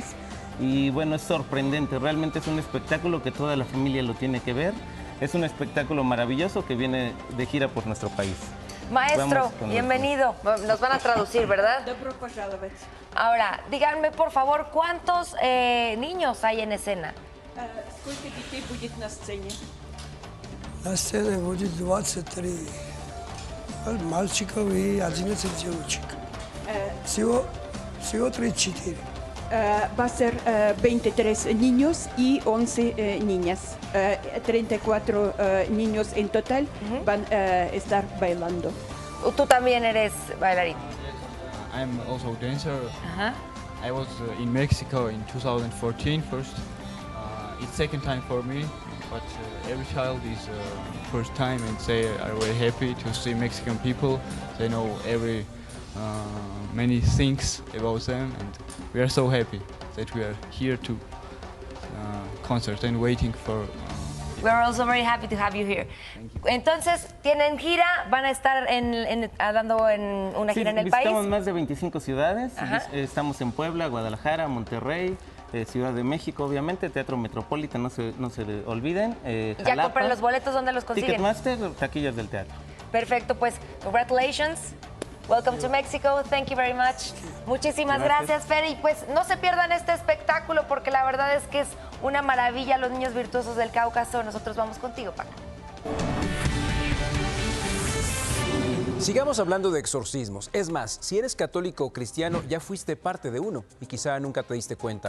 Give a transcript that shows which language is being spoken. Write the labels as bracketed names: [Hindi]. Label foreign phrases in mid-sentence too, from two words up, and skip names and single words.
[Spanish] Y bueno, es sorprendente, realmente es un espectáculo que toda la familia lo tiene que ver. Es un espectáculo maravilloso que viene de gira por nuestro país. Maestro, bienvenido. Nos van a traducir, ¿verdad? Ahora, díganme por favor, ¿cuántos niños hay en escena? [Russian] На сцене будет 23 мальчиков и 11 девочек. Всего 34. [Spanish] Va a ser 23 niños y 11 niñas. 34 niños en total van a estar bailando. Tú también eres bailarín. [English] I'm also a dancer. I was in Mexico in 2014 first. It's second time for me, but every child is first time, and they are very happy to see Mexican people. They know many things about them, and we are so happy that we are here to concert and waiting for. We're also very happy to have you here. [Spanish] Entonces, ¿tienen gira? ¿Van a estar dando en una gira en el país? Visitamos más de 25 ciudades. Estamos en Puebla, Guadalajara, Monterrey, Ciudad de México, obviamente, Teatro Metropolitan, no se olviden. ¿Ya compré los boletos? ¿Dónde los consiguen? Ticketmaster, taquillas del teatro. Perfecto, pues, [English] congratulations. Welcome to Mexico. Thank you very much. [Spanish] Muchísimas gracias, Fer. Y pues no se pierdan este espectáculo porque la verdad es que es una maravilla. Los niños virtuosos del Cáucaso. Nosotros vamos contigo, Paco. Sigamos hablando de exorcismos. Es más, si eres católico o cristiano, ya fuiste parte de uno y quizá nunca te diste cuenta.